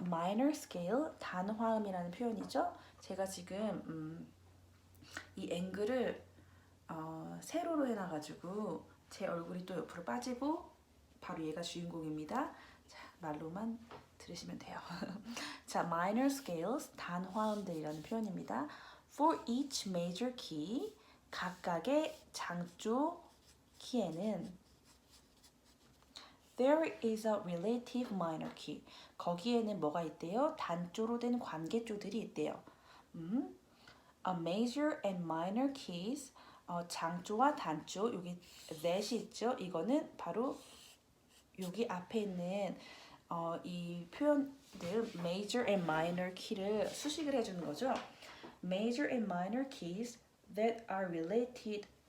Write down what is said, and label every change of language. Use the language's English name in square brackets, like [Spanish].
[Korean] minor scale, 단화음이라는 표현이죠. 제가 지금 이 앵글을 세로로 해놔가지고 제 얼굴이 또 옆으로 빠지고 바로 얘가 주인공입니다. 자, 말로만 들으시면 돼요. 자, minor scales, 단화음들이라는 표현입니다. [English] For each major key, [Korean] 각각의 장조 키에는 [English] There is a relative minor key. [Korean] 거기에는 뭐가 있대요? 단조로 된 관계조들이 있대요. [English] A major and minor keys. [Korean] 장조와 단조, 여기 that이 있죠? 이거는 바로 여기 앞에 있는 이 표현들 [English] major and minor key [Korean] 를 수식을 해주는 거죠. [English] Major and minor keys that are related.